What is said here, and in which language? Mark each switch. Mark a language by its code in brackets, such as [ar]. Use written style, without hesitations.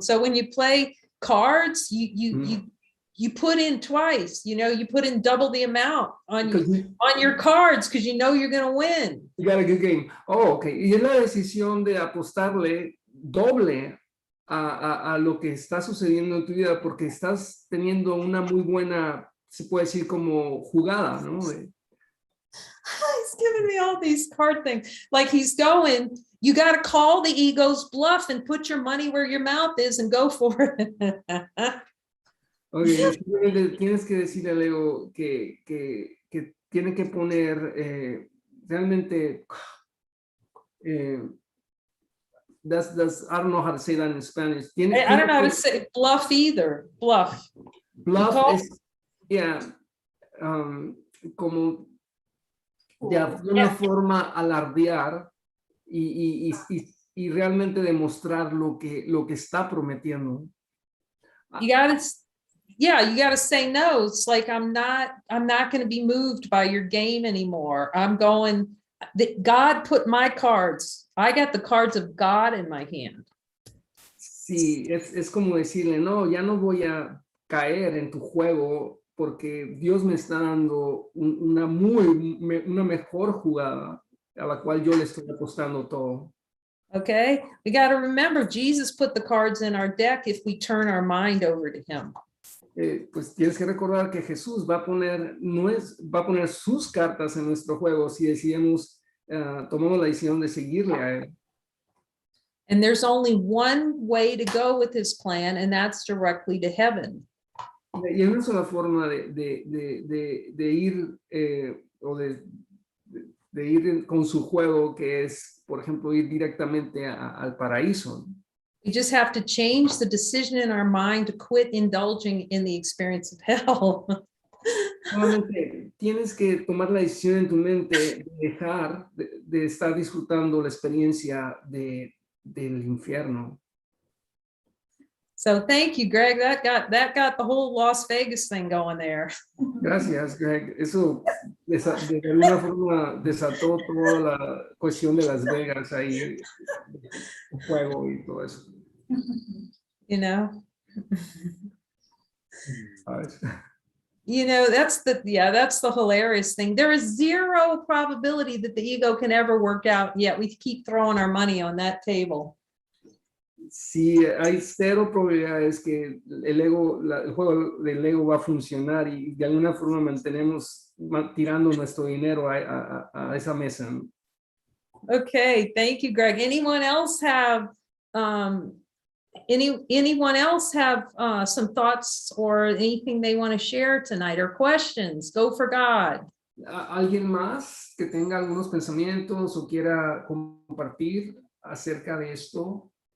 [en] So when you play cards, you put in twice, you put in double the amount on your cards because you're going to win. You got a good game. Oh, okay. [es] Y es la decisión de apostarle doble a lo que está sucediendo en tu vida porque estás teniendo una muy buena, se puede decir como jugada, ¿no? [en] He's giving me all these card things. Like he's going, you got to call the ego's bluff and put your money where your mouth is and go for it. [es] Okay, tienes que decirle al ego que tiene que poner realmente [en] I don't know how to say that in Spanish. I don't know how to say bluff either. Bluff. [es] Bluff is, yeah, como de alguna forma alardear y realmente demostrar lo que está prometiendo. [en] You gotta say no. It's like I'm not going to be moved by your game anymore. I'm going. God put my cards. I got the cards of God in my hand. [es] Sí, es como decirle, no, ya no voy a caer en tu juego porque Dios me está dando una mejor jugada a la cual yo le estoy apostando todo. [en] Okay, we got to remember Jesus put the cards in our deck if we turn our mind over to him. [es] Pues tienes que recordar que Jesús va a poner sus cartas en nuestro juego si decidimos, tomamos la decisión de seguirle a él. [en] And there's only one way to go with his plan, and that's directly to heaven. [es] Y hay una sola forma de ir o de de ir con su juego, que es, por ejemplo, ir directamente al paraíso. [en] We just have to change the decision in our mind to quit indulging in the experience of hell. [es] Solamente tienes que tomar la decisión en tu mente de dejar de estar disfrutando la experiencia del infierno. [en] So thank you, Greg. That got the whole Las Vegas thing going there. [es] Gracias, Greg. Eso de alguna forma desató toda la cuestión de Las Vegas ahí, el juego y todo eso. [en] You know, [es] ¿Sabes? [en] you know, that's the hilarious thing. There is zero probability that the ego can ever work out, yet we keep throwing our money on that table. [es] Sí, hay cero probabilidades que el juego del ego va a funcionar y de alguna forma mantenemos tirando nuestro dinero a esa mesa. [en] Okay, thank you, Greg. Anyone else have anyone else have some thoughts or anything they want to share tonight or questions? Go for God. [es] ¿Alguien más que tenga algunos pensamientos o quiera compartir acerca de esto?